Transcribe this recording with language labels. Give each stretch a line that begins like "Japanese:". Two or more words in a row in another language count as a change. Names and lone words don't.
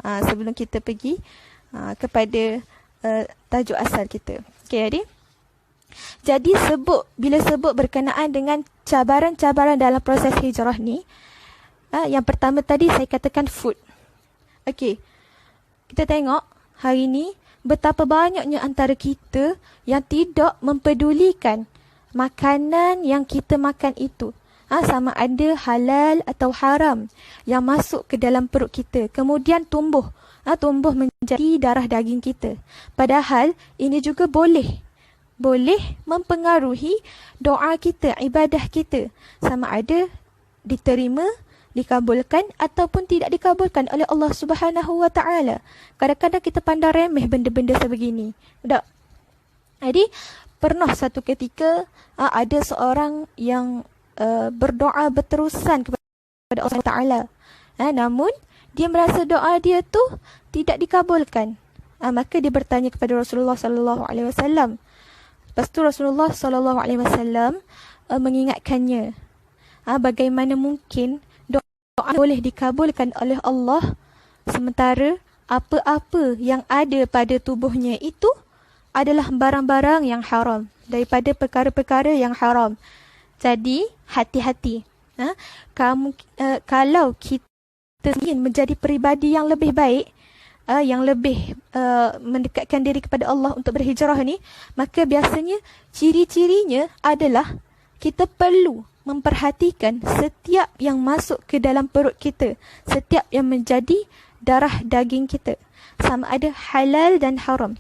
Malay: Sebelum kita pergi kepada tajuk asal kita. Okey, adik. Jadi bila sebut berkenaan dengan cabaran-cabaran dalam proses hijrah ni, yang pertama tadi saya katakan food. Okey. Kita tengok hari ni betapa banyaknya antara kita yang tidak mempedulikan makanan yang kita makan itu. Sama ada halal atau haram yang masuk ke dalam perut kita. Kemudian tumbuh menjadi darah daging kita. Padahal ini juga boleh mempengaruhi doa kita, ibadah kita. Sama ada diterima, dikabulkan ataupun tidak dikabulkan oleh Allah
Arabic: سبحانه وتعالى.
Malay: Kadang-kadang kita pandang remeh benda-benda sebegini. Tak? Jadi pernah satu ketika ada seorang yang berdoa berterusan kepada Allah Taala. Namun dia merasa doa dia tu tidak dikabulkan. Maka dia bertanya kepada Rasulullah
Arabic: صلى الله عليه وسلم.
Malay: Lepas tu Rasulullah
Arabic: صلى الله عليه وسلم
Malay: mengingatkannya, bagaimana mungkin doa boleh dikabulkan oleh Allah sementara apa-apa yang ada pada tubuhnya itu adalah barang-barang yang haram, daripada perkara-perkara yang haram. Jadi hati-hati. Kalau kita ingin menjadi peribadi yang lebih baik, yang lebih mendekatkan diri kepada Allah untuk berhijrah ni, maka biasanya ciri-cirinya adalah kita perlu memperhatikan setiap yang masuk ke dalam perut kita, setiap yang menjadi darah daging kita, sama ada halal dan haram.